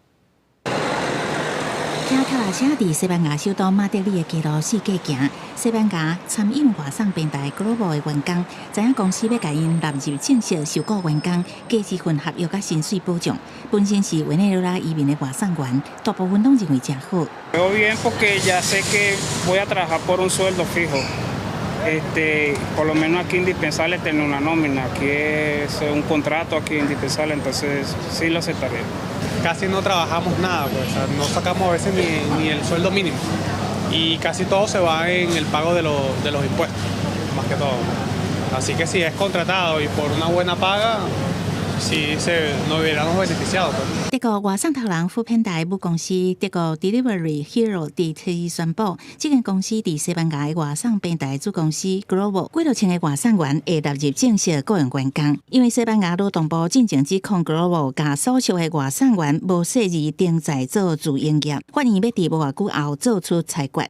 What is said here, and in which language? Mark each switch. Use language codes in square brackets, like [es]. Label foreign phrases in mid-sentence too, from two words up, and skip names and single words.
[nan] 听卡拉车伫西班牙首都马德里的街路四界行，西班牙餐饮外送平台 Global 的员工，知影公司要甲因纳入正式受雇员工，加一份合约甲薪水保障。本身是委内瑞拉移民的外送员，大部分拢认为真好。 [es] Veo bien porque ya sé que voy a trabajar por un sueldo fijo. Por lo menos aquí indispensable tener una nómina, aquí es un contrato aquí indispensable, entonces sí lo aceptaré. Casi no trabajamos nada, pues, o sea, no sacamos a veces ni el sueldo mínimo y casi todo se va en el pago de los impuestos, más que todo. Así que si es contratado y por una buena paga, sí nos hubiéramos beneficiado. [nan] 德国外送头人富平台母公司德国 Delivery Hero 伫初二宣布，这间公司伫西班牙的外送平台子公司 Global 几落千个外送员会纳入正式雇佣员工，因为西班牙劳动部进前指控 Global 甲所属的外送员无适宜登载做自营业，法院要伫无偌久后做出裁决。